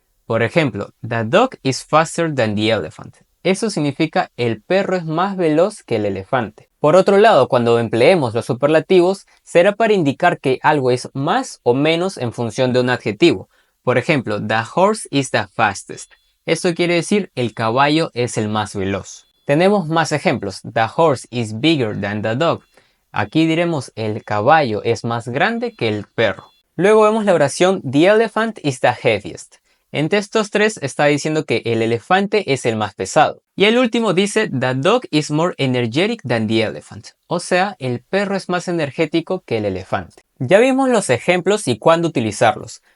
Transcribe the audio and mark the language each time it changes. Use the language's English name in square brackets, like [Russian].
[Spanish] Por ejemplo, the dog is faster than the elephant. Eso significa el perro es más veloz que el elefante. Por otro lado, cuando empleemos los superlativos, será para indicar que algo es más o menos en función de un adjetivo. Por ejemplo, the horse is the fastest. Eso quiere decir el caballo es el más veloz. Tenemos más ejemplos. [English] The horse is bigger than the dog. [Spanish] Aquí diremos el caballo es más grande que el perro. Luego vemos la oración the elephant is the heaviest. Entre estos tres está diciendo que el elefante es el más pesado. Y el último dice the dog is more energetic than the elephant. O sea, el perro es más energético que el elefante. Ya vimos los ejemplos y cuándo utilizarlos.